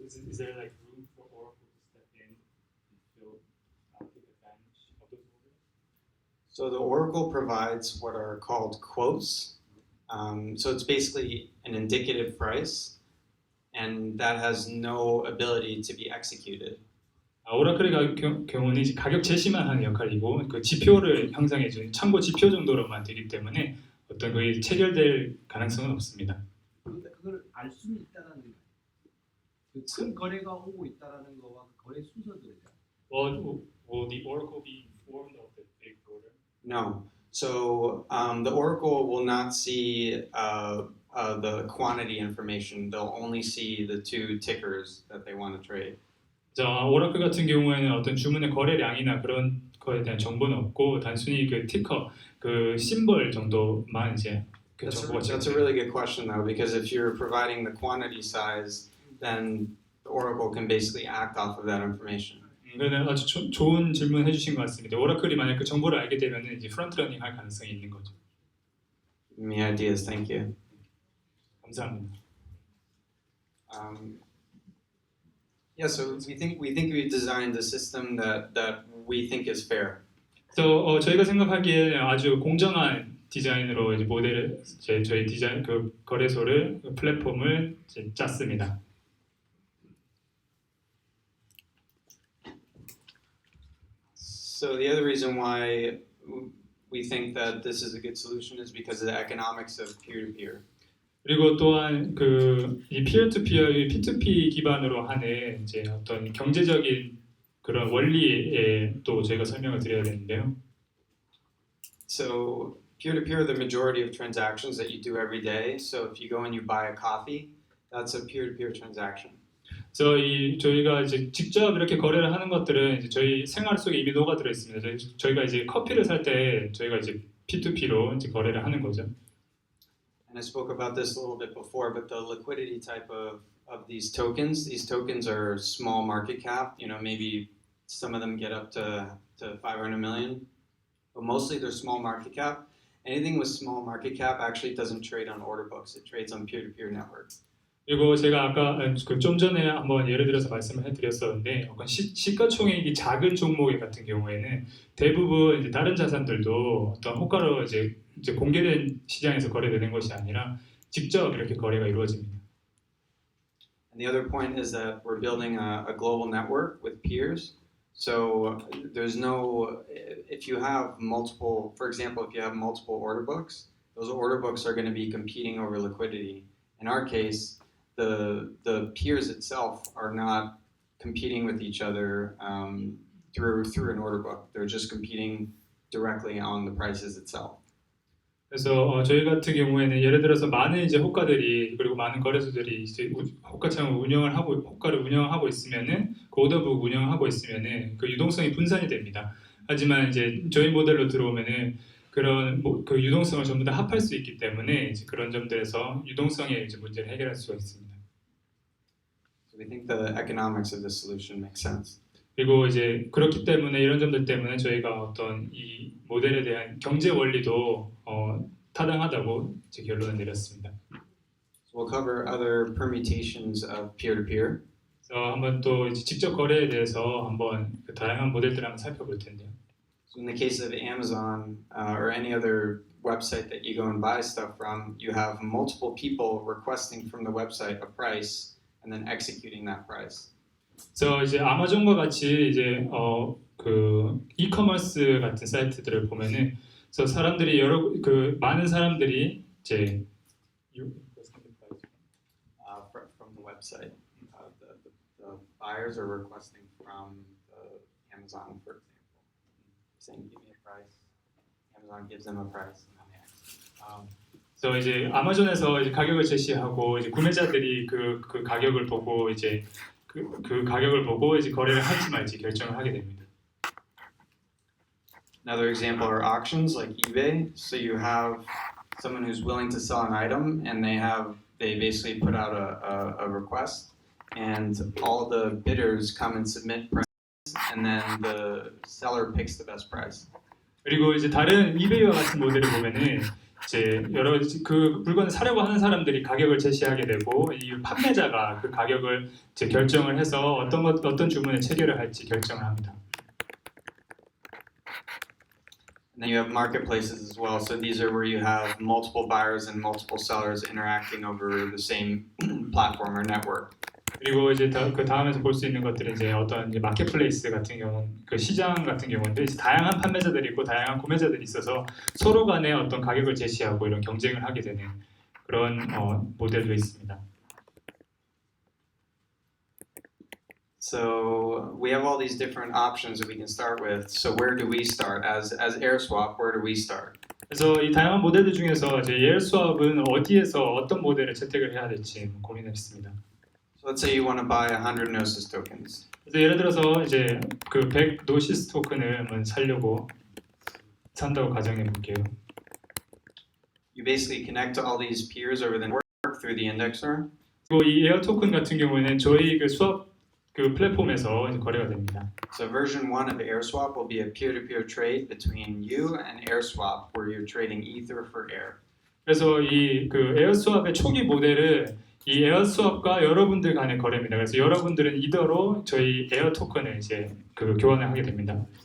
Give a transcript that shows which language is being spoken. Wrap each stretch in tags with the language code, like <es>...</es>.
<en>Is there like room for Oracle to step in and take advantage of those orders? So the Oracle provides what are called quotes. So it's basically an indicative price, and that has no ability to be executed.</en> <ko>오라클의 경우는 이제 가격 제시만 하는 역할이고 그 지표를 형성해 주는 참고 지표 정도로만 되기 때문에 어떤 거의 체결될 가능성은 없습니다. 그런데 그걸 알 수는 있다라는 거예요. 큰 거래가 오고 있다라는 거와 그 거래 순서들에 대한.</ko> <en>Will the Oracle be informed of the big order? No. So the Oracle will not see the quantity information. They'll only see the two tickers that they want to trade.</en> <ko>자, 오라클 같은 경우에는 어떤 주문의 거래량이나 그런 거에 대한 정보는 없고 단순히 그 티커, 그 심벌 정도만 이제 그 정보가</ko> <en>That's a really good question though, because if you're providing the quantity size, then the Oracle can basically act off of that information.</en> <ko>그는 아주 좋은 질문 해주신 것 같습니다. 오라클이 만약 그 정보를 알게 되면 이제 프론트 러닝 할 가능성이 있는 거죠.</ko> <en>Give me ideas, thank you.</en> <ko>감사합니다.</ko> <en>Yeah, so we think we designed a system that we think is fair.</en> <ko>그래서 저희가 생각하기에 아주 공정한 디자인으로 이제 모델을 저희 디자인 그 거래소를 그 플랫폼을 이제 짰습니다.</ko> <en>So the other reason why we think that this is a good solution is because of the economics of peer-to-peer.</en> <ko>그리고 또한 이 peer-to-peer, P2P 기반으로 하는 이제 어떤 경제적인 그런 원리에 또 저희가 설명을 드려야 되는데요.</ko> <en>So peer-to-peer, the majority of transactions that you do every day. So if you go and you buy a coffee, that's a peer-to-peer transaction.</en> <ko>그래서 저희가 이제 직접 이렇게 거래를 하는 것들은 이제 저희 생활 속에 이미 녹아들어 있습니다. 저희가 이제 커피를 살 때 저희가 이제 P2P로 이제 거래를 하는 거죠.</ko> <en>And I spoke about this a little bit before, but the liquidity type of these tokens are small market cap. You know, maybe some of them get up to 500 million, but mostly they're small market cap. Anything with small market cap actually doesn't trade on order books. It trades on peer-to-peer network.</en> <ko>그리고 제가 아까 좀 전에 한번 예를 들어서 말씀을 해드렸었는데 시가총액이 작은 종목 같은 경우에는 대부분 이제 다른 자산들도 어떤 호가로 이제 공개된 시장에서 거래되는 것이 아니라 직접 이렇게 거래가 이루어집니다.</ko> <en>And the other point is that we're building a global network with peers. So there's no, if you have multiple, for example, if you have multiple order books, those order books are going to be competing over liquidity. In our case, the peers itself are not competing with each other through an order book. They're just competing directly on the prices itself.</en> <ko>그래서 저희 같은 경우에는 예를 들어서 많은 이제 호가들이 그리고 많은 거래소들이 이제 호가창을 호가를 운영하고 있으면은 그 오더북 운영하고 있으면은 그 유동성이 분산이 됩니다. 하지만 이제 저희 모델로 들어오면은 그런 그 유동성을 전부 다 합할 수 있기 때문에 이제 그런 점들에서 유동성의 이제 문제를 해결할 수가 있습니다.</ko> <en>So we think the economics of this solution makes sense.</en> <ko>그리고 이제 그렇기 때문에 이런 점들 때문에 저희가 어떤 이 모델에 대한 경제 원리도 타당하다고 이제 결론을 내렸습니다.</ko> <en>So we'll cover other permutations of peer-to-peer.</en> <ko>그래서 한번 또 이제 직접 거래에 대해서 한번 그 다양한 모델들을 한번 살펴볼 텐데요.</ko> <en>So in the case of Amazon or any other website that you go and buy stuff from, you have multiple people requesting from the website a price and then executing that price.</en> <ko>그래서 이제 아마존과 같이 이제 그 이커머스 같은 사이트들을 보면은 그래서 사람들이 많은 사람들이 이제</ko> <en>From the website, the buyers are requesting from the Amazon, for example, saying give me a price. Amazon gives them a price, and then they ask.</en> <ko>그래서 이제 아마존에서 이제 가격을 제시하고 이제 구매자들이 그 가격을 보고 이제 그 가격을 보고 이제 거래를 할지 말지 결정을 하게 됩니다.</ko> <en>Another example are auctions like eBay. So you have someone who's willing to sell an item, and they basically put out a request, and all the bidders come and submit prices, and then the seller picks the best price.</en> <ko>그리고 이제 다른 이베이와 같은 모델을 보면은 이제 여러 그 물건을 사려고 하는 사람들이 가격을 제시하게 되고 이 판매자가 그 가격을 이제 결정을 해서 어떤 주문에 체결을 할지 결정을 합니다.</ko> <en>And then you have marketplaces as well. So these are where you have multiple buyers and multiple sellers interacting over the same platform or network.</en> <ko>그리고 이제 그 다음에서 볼 수 있는 것들은 이제 어떤 이제 마켓플레이스 같은 경우는 그 시장 같은 경우인데 이제 다양한 판매자들이 있고 다양한 구매자들이 있어서 서로 간에 어떤 가격을 제시하고 이런 경쟁을 하게 되는 그런 모델도 있습니다.</ko> <en>So we have all these different options that we can start with. So where do we start? As AirSwap, where do we start?</en> <ko>그래서 이 다양한 모델들 중에서 이제 AirSwap은 어디에서 어떤 모델을 채택을 해야 될지 고민을 했습니다.</ko> <en>So let's say you want to buy 100 Gnosis tokens.</en> <ko>그래서 예를 들어서 이제 그 100 노시스 토큰을 한번 산다고 가정해 볼게요.</ko> <en>You basically connect to all these peers over the network through the indexer.</en> <ko>그리고 이 에어 토큰 같은 경우에는 저희 그 수업 그 플랫폼에서 이제 거래가 됩니다.</ko> <en>So version 1 of AirSwap will be a peer-to-peer trade between you and AirSwap, where you're trading Ether for Air.</en> <ko>그래서 이 그 에어스왑의 초기 모델은 이 에어스왑과 여러분들 간의 거래입니다. 그래서 여러분들은 이더로 저희 에어 토큰을 이제 그 교환을 하게 됩니다.</ko>